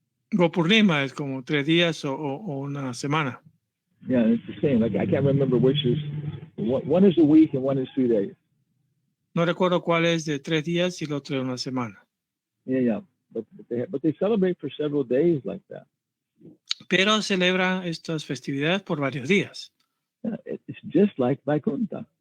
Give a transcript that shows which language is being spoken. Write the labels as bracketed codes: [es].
[es] Gopurnima es como 3 días o una semana. [en] Yeah, it's the same. Like I can't remember which is. One is a week and one is 3 days. [es] No recuerdo cuál es de 3 días y el otro de una semana. [en] Yeah. But they celebrate for several days like that. [es] Pero celebran estas festividades por varios días. [en] Yeah, it's just like Vaikuntha.